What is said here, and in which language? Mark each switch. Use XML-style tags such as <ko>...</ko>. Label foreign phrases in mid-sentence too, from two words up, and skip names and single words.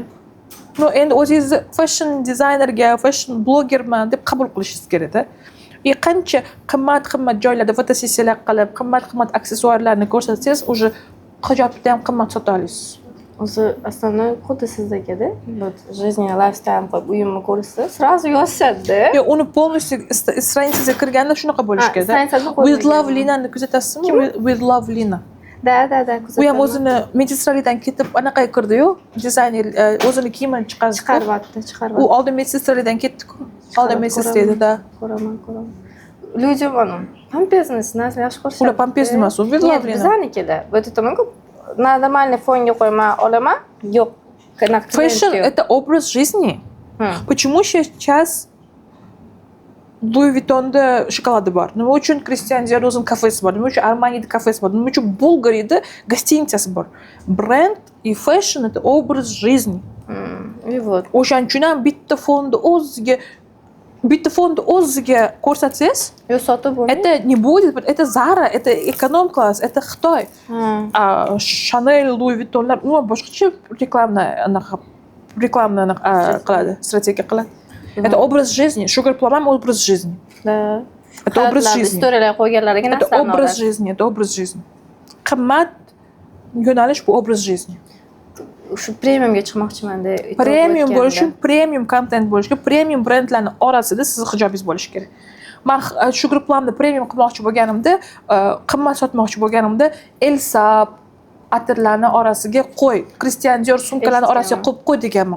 <uz>No, endi o'zingizni</uz> <en>fashion dizaynerga, fashion blogerman</en> <uz>deb qabul qilishingiz kerak-da. Qancha qimmat joylarda fotosessiyalar qilib, qimmat aksessuarlarni ko'rsatsangiz, уже hijobni ham qimmat sota olasiz. O'zi aslida xuddi sizdagida, жизненный lifestyle qo'yib uyimni ko'rsa, сразу yozishadi-da. Yo'q, uni</uz> <ru>полностью страницasiga</ru> <uz>kirganda shunaqa bo'lish kerak. With Love Linani kuzatasizmi? With Love Lina. Da, u ham o'zini medistralidan ketib anaqa kirdi-yu, dizayner o'zini kiyimini chiqaryapti. U oldin medistralidan ketdi-ku. Oldin medistralida. Ko'raman. Людям anu pampesni yaxshi ko'rishadi. Ular pampes emas, u bizanikida. Aytaman-ku, нормальный fonga qo'yman, olaman. Yo'q.</uz> <ru>Fashion это образ жизни. Почему сейчас Louis Vuitton'da</ru> <uz>shokoladi bor? Nima uchun Christian Dior'ning kafesi bor? Nima uchun Armani'da kafesi bor? Nima uchun Bulgari'da gostinitsasi bor?</uz> <ru>Brend и fashion это образ жизни. И вот.</ru> <uz>O'shaning uchun ham bitta fonni o'ziga ko'rsatsangiz, yo'q sotib bo'lmaydi.</uz> <ru>Это не будет, это Zara, это эконом-класс, это Xitoy.</ru> <uz>Chanel, Louis Vuitton'lar umuman boshqacha reklamni qiladi, strategiya qiladi.</uz> <ru>Это образ жизни.</ru> <uz>Sugar Plum ham</uz> <ru>образ жизни. Да. Это образ жизни.</ru> <uz>Istoriyalar qo'yganlarga</uz> <ru>Это образ жизни, это образ жизни.</ru> <uz>Qimmat yo'nalish bu</uz> <ru>образ жизни.</ru> <uz>Shu premiumga chiqmoqchiman-da. Premium bo'lish uchun premium content bo'lish kerak. Premium brendlarning orasida siz hijobingiz bo'lishi kerak. Men Sugar Plumni premium qilmoqchi bo'lganimda, qimmat sotmoqchi bo'lganimda Elsa atirlarni orasiga qo'y, Christian Dior sumkalarni orasiga qo'yib qo'y deganman.</uz>